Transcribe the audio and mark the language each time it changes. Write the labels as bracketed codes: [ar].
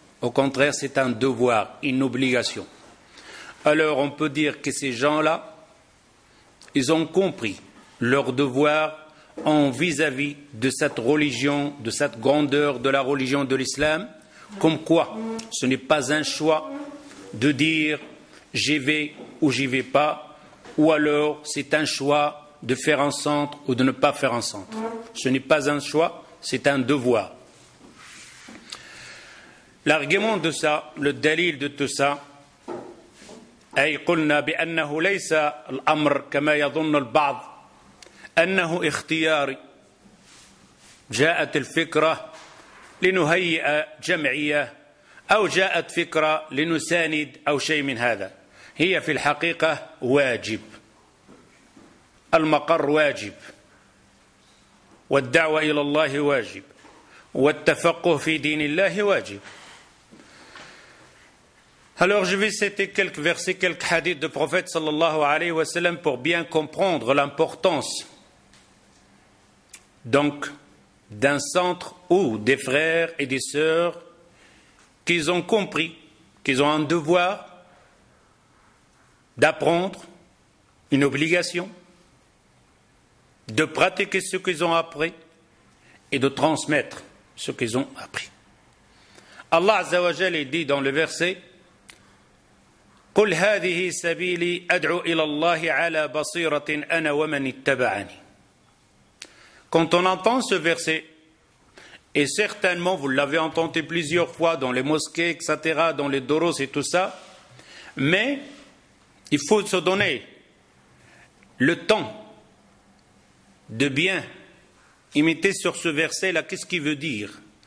[fr] Au contraire, c'est un devoir, une obligation. Alors on peut dire que ces gens-là, ils ont compris leur devoir en vis-à-vis de cette religion, de cette grandeur de la religion de l'islam, comme quoi ce n'est pas un choix de dire j'y vais ou j'y vais pas, ou alors c'est un choix de faire un centre ou de ne pas faire un centre. Ce n'est pas un choix, c'est un devoir. L'argument de ça, le dalil de tout ça, [ar] أي قلنا بأنه ليس الأمر كما يظن البعض أنه اختياري. جاءت الفكرة لنهيئ جمعية أو جاءت فكرة لنساند أو شيء من هذا. هي في الحقيقة واجب. المقر واجب، والدعوة إلى الله واجب، والتفقه في دين الله واجب. [fr] Alors je vais citer quelques versets, quelques hadiths de prophète sallallahu alayhi wa sallam pour bien comprendre l'importance donc d'un centre où des frères et des sœurs qu'ils ont compris qu'ils ont un devoir d'apprendre, une obligation de pratiquer ce qu'ils ont appris et de transmettre ce qu'ils ont appris. Allah Azza wa Jalla dit dans le verset [ar] قل هذه سبيلي أدعو إلى الله على بصيرة أنا ومن اتبعني. [fr] Quand on entend ce verset, et certainement vous l'avez entendu plusieurs fois dans les mosquées, etc., dans les doros et tout ça, mais il faut se donner le temps de bien imiter sur ce verset-là. Qu'est-ce qu'il veut dire?